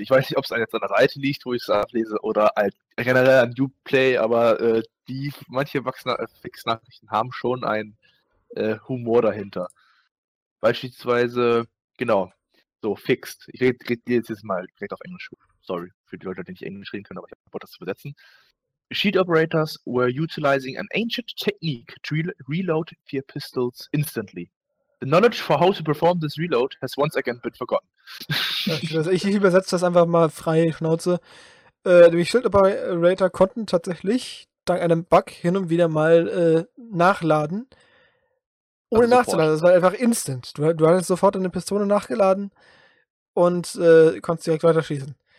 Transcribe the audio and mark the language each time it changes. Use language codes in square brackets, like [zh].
[de] Ich weiß nicht, ob es jetzt an der Seite liegt, wo ich es ablese, oder halt generell an Uplay, aber manche Bugfix-Nachrichten haben schon einen Humor dahinter. Beispielsweise, genau, so fixed. Ich rede jetzt mal direkt auf Englisch. Sorry für die Leute, die nicht Englisch reden können, aber ich habe das zu übersetzen. [en] Shield operators were utilizing an ancient technique to reload their pistols instantly. The knowledge for how to perform this reload has once again been forgotten. [de] Ich übersetze das einfach mal frei, Schnauze. Die Shield operator konnten tatsächlich dank einem Bug hin und wieder mal nachladen, ohne also nachzuladen. Das war einfach instant. Du hattest sofort eine Pistole nachgeladen und konntest direkt weiterschießen.